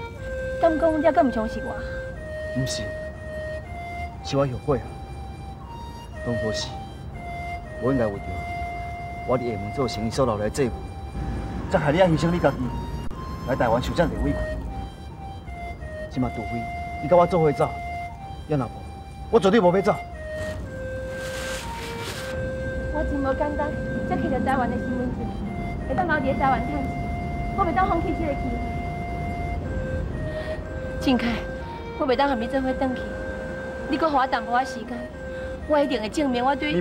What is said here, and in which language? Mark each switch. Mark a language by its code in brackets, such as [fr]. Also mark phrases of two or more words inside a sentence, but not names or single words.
[nan] 敢讲你还阁唔相信我？不是，是我后悔啊。当初时，我应该为着我伫厦门做生意所留来的债务，才害你爱牺牲你家己来台湾受这样的委屈。即马除非你甲我做伙走，要若无，我绝对无要走。我真无简单，才摕到台湾的身份证，会当留伫台湾趁钱，我袂当放弃这个机会。静凯，我袂当和你做伙转去，你搁予我耽误我时间，我一定会证明我对